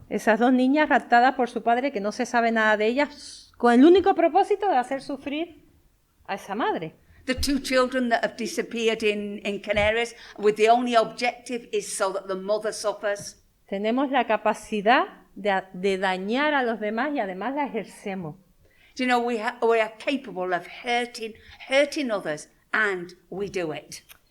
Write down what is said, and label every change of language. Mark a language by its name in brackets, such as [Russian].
[Spanish] Esas dos niñas raptadas por su padre, que no se sabe nada de ellas, con el único propósito de hacer sufrir a esa madre. [English] The 2 children that have disappeared in Canaries with the only objective is so that the mother suffers. [Spanish] Tenemos la capacidad de dañar a los demás y además la ejercemos. [English] Do you know, we are capable of hurting others, and we do it.